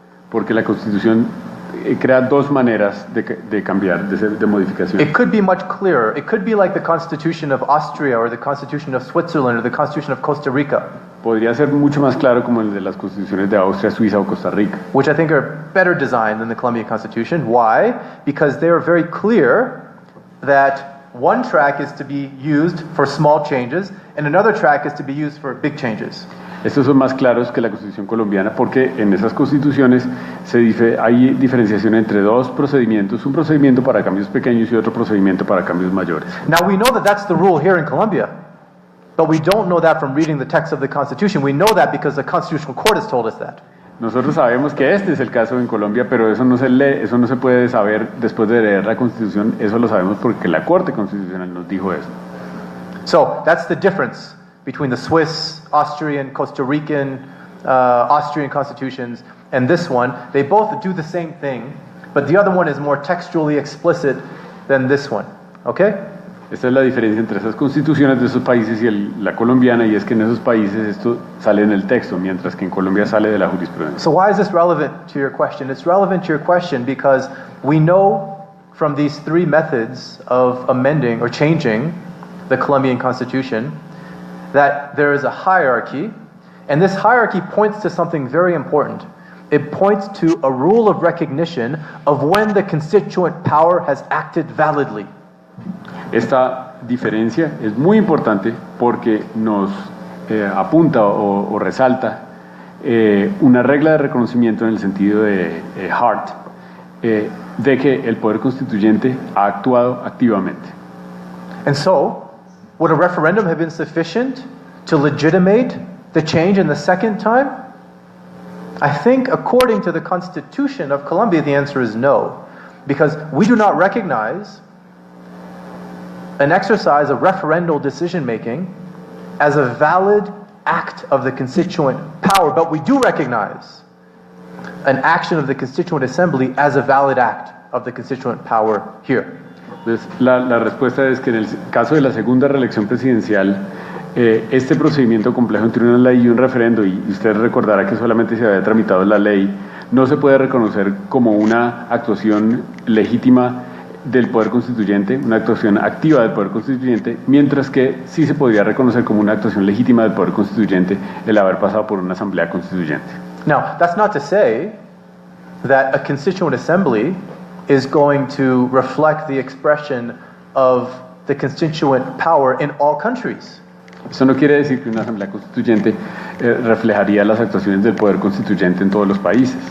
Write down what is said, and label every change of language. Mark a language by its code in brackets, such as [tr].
[es] Porque la Constitución crea dos maneras de cambiar, de modificación. [en] It could be much clearer. It could be like the Constitution of Austria or the Constitution of Switzerland or the Constitution of Costa Rica. [es] Podría ser mucho más claro como el de las constituciones de Austria, Suiza o Costa Rica. [en] Which I think are better designed than the Colombian Constitution. Why? Because they are very clear that one track is to be used for small changes and another track is to be used for big changes. [es] Estos son más claros que la Constitución colombiana porque en esas constituciones hay diferenciación entre dos procedimientos, un procedimiento para cambios pequeños y otro procedimiento para cambios mayores. [en] Now we know that that's the rule here in Colombia, but we don't know that from reading the text of the Constitution. We know that because the Constitutional Court has told us that. [es] Nosotros sabemos que este es el caso en Colombia, pero eso no se lee, eso no se puede saber después de leer la Constitución, eso lo sabemos porque la Corte Constitucional nos dijo eso. [en] So that's the difference between the Swiss, Austrian, Costa Rican, Austrian constitutions and this one. They both do the same thing, but the other one is more textually explicit than this one. Okay? [es] Esta es la diferencia entre esas constituciones de esos países y la colombiana, y es que en esos países esto sale en el texto, mientras que en Colombia sale de la jurisprudencia. [en] So why is this relevant to your question? It's relevant to your question because we know from these three methods of amending or changing the Colombian Constitution that there is a hierarchy, and this hierarchy points to something very important. It points to a rule of recognition of when the constituent power has acted validly. [es] Esta diferencia es muy importante porque nos apunta o resalta una regla de reconocimiento en el sentido de Hart, de que el poder constituyente ha actuado activamente. [en] And so, would a referendum have been sufficient to legitimate the change in the second time? I think according to the Constitution of Colombia, the answer is no, because we do not recognize an exercise of referendal decision-making as a valid act of the constituent power, but we do recognize an action of the Constituent Assembly as a valid act of the constituent power here. [es] Entonces, la respuesta es que en el caso de la segunda reelección presidencial, este procedimiento complejo entre una ley y un referendo, y usted recordará que solamente se había tramitado la ley, no se puede reconocer como una actuación legítima del Poder Constituyente, una actuación activa del Poder Constituyente, mientras que sí se podría reconocer como una actuación legítima del Poder Constituyente el haber pasado por una asamblea constituyente. [en] Now, that's not to say that a constituent assembly is going to reflect the expression of the constituent power in all countries. [es] Eso no quiere decir que una asamblea constituyente reflejaría las actuaciones del Poder Constituyente en todos los países.